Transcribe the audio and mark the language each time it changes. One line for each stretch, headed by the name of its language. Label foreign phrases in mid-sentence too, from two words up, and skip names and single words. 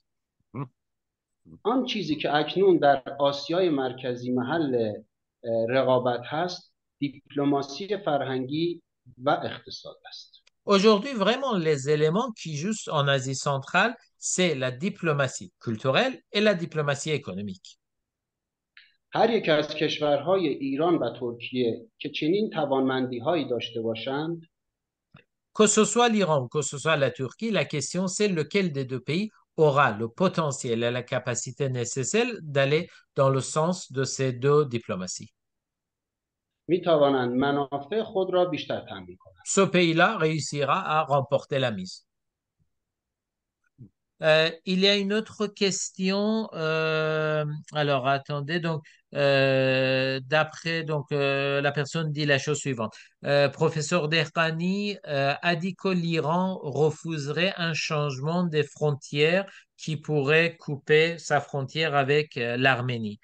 Persian: آن چیزی که اکنون در آسیای مرکزی محل رقابت هست، دیپلماسی فرهنگی و اقتصاد است.
French: Aujourd'hui, vraiment, les éléments qui jouent en Asie centrale, c'est la diplomatie culturelle et la diplomatie économique.
Persian: هر یک از کشورهای ایران و ترکیه که چنین توانمندی‌هایی داشته باشند،
French: que ce soit l'Iran ou que ce soit la Turquie, la question c'est lequel des deux pays aura le potentiel et la capacité nécessaire d'aller dans le sens de ces deux diplomaties.
Persian: می‌توانند منافع خود را بیشتر تامین کنند.
French: Ce pays-là réussira à remporter la mise. Il y a une autre question. Alors, attendez. Donc, d'après la personne dit la chose suivante. Professeur Derkani a dit que l'Iran refuserait un changement des frontières qui pourrait couper sa frontière avec l'Arménie.